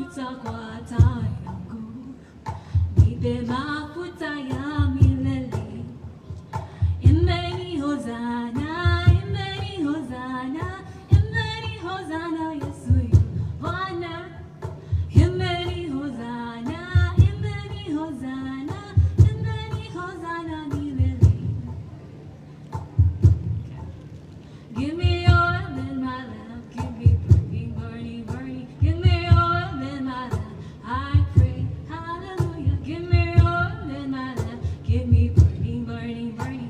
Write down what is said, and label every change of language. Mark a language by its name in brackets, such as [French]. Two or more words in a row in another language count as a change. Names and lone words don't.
[Swahili] makwata yangu, nipe mafuta ya milele. Imeni hozana, imeni hozana, imeni hozana, Yesu yu Bwana. Imeni hozana, imeni hozana, imeni hozana milele. [English] Give me oil in my lamp, give me burning, burning, burning. Give me oil in my lamp, I pray, hallelujah. Give me oil in my lamp, give me burning, burning, burning.